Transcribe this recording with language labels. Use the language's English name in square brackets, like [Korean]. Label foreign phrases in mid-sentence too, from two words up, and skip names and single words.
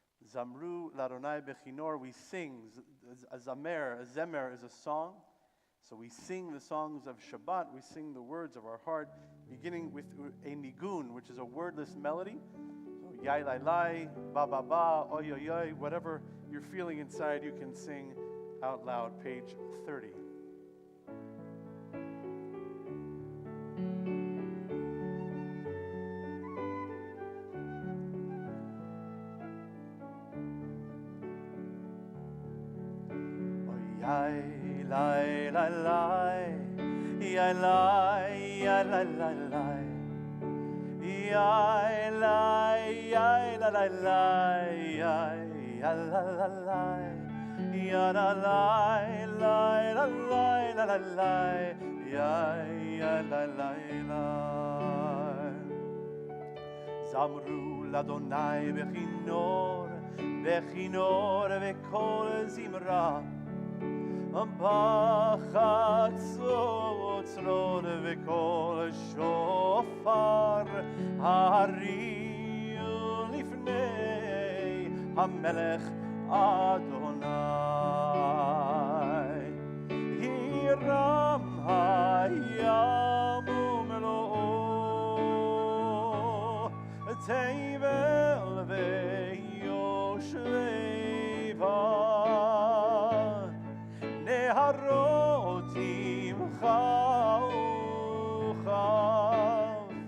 [Hebrew] זמרו לה' בכנור, [English] we sing. A zemer is a song. So we sing the songs of Shabbat, we sing the words of our heart, beginning with a nigun, which is a wordless melody. So yai lai lai, ba ba ba, oy oy oy, whatever you're feeling inside, you can sing out loud. Page 30. Yai lai lai lai, yai lai, yai lai lai lai, yai lai, yai lai lai lai, yai la la lai, ya la lai, lai la lai, la la lai, yai la lai lai. [Hebrew] זמרו לה' בכנור, בכנור וקול זמרה. בחצות וקול שופר הריעו לפני המלך אדוני הירם הים ומלואו תבל ויושבי בה נהרות ימחה וכף